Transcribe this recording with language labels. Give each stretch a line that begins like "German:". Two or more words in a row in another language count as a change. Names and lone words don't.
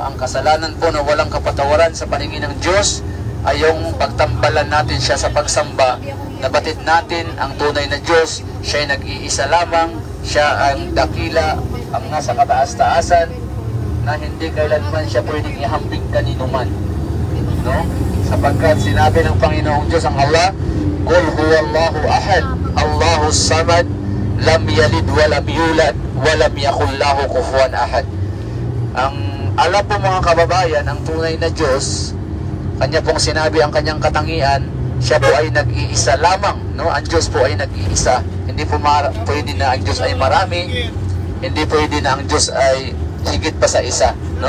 Filipino: Ang kasalanan po na walang kapatawaran sa paningin ng Diyos ay yung pagtambalan natin siya sa pagsamba, nabatid natin ang tunay na Diyos, siya ay nag-iisa lamang, siya ang dakila, ang nasa kataas-taasan, na hindi kailanman siya pwedeng ihambing kanino man. No? Sapagkat sinabi ng Panginoong Diyos, ang Allah,
Arabic: قل هو الله أحد الله الصمد لم يلد ولم يولد ولم يكن له كفوا أحد.
Filipino: Ang alam po, mga kababayan, ang tunay na Diyos, Kanya pong sinabi ang Kanyang katangian, siya po ay nag-iisa lamang, no? Ang Diyos po ay nag-iisa. Hindi po pwede na ang Diyos ay marami, hindi pwede na ang Diyos ay higit pa sa isa, no?